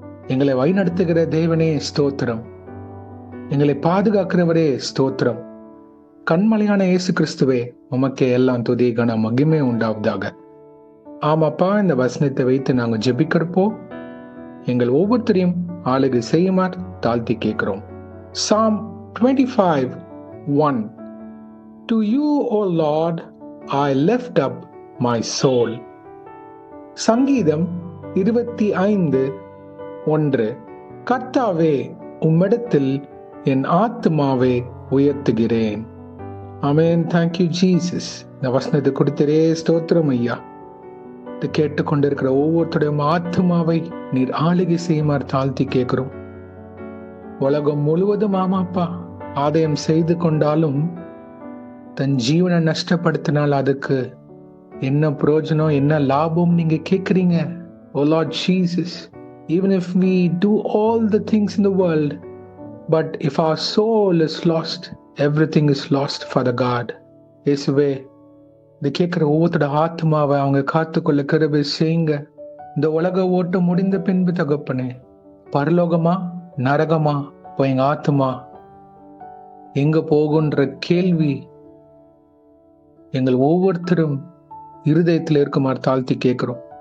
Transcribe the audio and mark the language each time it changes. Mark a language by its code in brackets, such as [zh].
[ta] எங்களை வழிநடத்துகிற தேவனே ஸ்தோத்திரம். எங்களை பாதுகாக்கிறவரே ஸ்தோத்திரம். கண்மலையான இயேசு கிறிஸ்துவே, உமக்கே எல்லாம் துதி கன மகிமை உண்டாவதாக. ஆமாப்பா, இந்த வசனத்தை வைத்து நாங்கள் ஜெபிக்கிறப்போ எங்கள் ஒவ்வொருத்தரையும் ஆளுகை செய்யுமாறு தாழ்த்தி கேட்கிறோம். [en] Psalm 25:1. To you, O Lord, I lift up my soul. [ta] சங்கீதம் 25:1. கர்த்தாவே, உம்மிடத்தில் என் ஆத்துமாவை உயர்த்துகிறேன். ஆமென். Thank you Jesus. இந்த வசனத்தை கொடுத்திரே ஸ்தோத்திரம் ஐயா. கேட்டுக்கொண்டிருக்கிற ஒவ்வொருத்தருடைய ஆத்துமாவை நீர் ஆளுகை செய்யுமாறு தாழ்த்தி கேட்கிறோம். உலகம் முழுவதும் ஆமாப்பா ஆதாயம் செய்து கொண்டாலும் தன் ஜீவனை நஷ்டப்படுத்தினால் அதுக்கு என்ன பிரயோஜனம், என்ன லாபம் நீங்க கேட்குறீங்க. [en] O Lord Jesus, even if we do all the things in the world, but if our soul is lost, everything is lost for the God. [ta] இயேசுவே, இது கேட்கிற ஒவ்வொருத்தோட ஆத்மாவை அவங்க காத்துக்கொள்ள கிருபை செய்யுங்க. இந்த உலக ஓட்டம் முடிந்த பின்பு தகப்பனே, பரலோகமா நரகமா எங்க ஆத்மா எங்க போகுன்ற கேள்வி எங்கள் ஒவ்வொருத்தரும் இருதயத்தில் இருக்குமாறு தாழ்த்தி கேட்கிறோம்.